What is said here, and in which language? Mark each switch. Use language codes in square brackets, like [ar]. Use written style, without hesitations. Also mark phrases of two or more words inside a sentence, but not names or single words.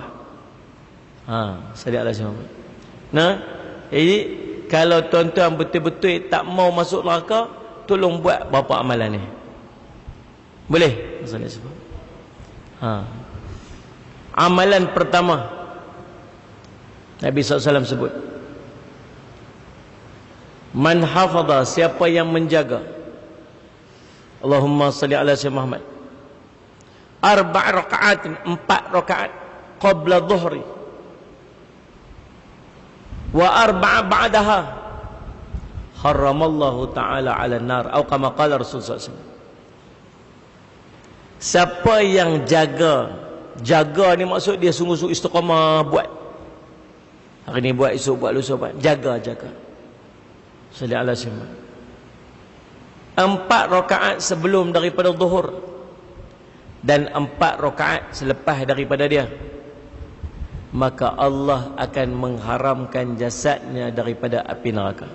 [ar] صلى الله عليه وسلم. [ms] Nah, jadi kalau tuan-tuan betul-betul tak mau masuk neraka, tolong buat berapa amalan ni. Boleh? [ar] صلى الله عليه وسلم. [ms] Amalan pertama Nabi SAW sebut, [ar] من حافظ, [ms] siapa yang menjaga, [ar] اللهم صل على سيدنا محمد، ٤ ركعات، ٤ ركعات قبل الظهر، وأربعا بعدها حرمه الله تعالى على النار [ms] atau [ar] كما قال رسول الله ﷺ. [ms] Siapa yang jaga ni maksud dia sungguh-sungguh istiqamah buat. Hari ni buat, esok buat, lusa buat. Jaga. [ar] صل على محمد. [ms] 4 rakaat sebelum daripada zuhur dan 4 rakaat selepas daripada dia, maka Allah akan mengharamkan jasadnya daripada api neraka.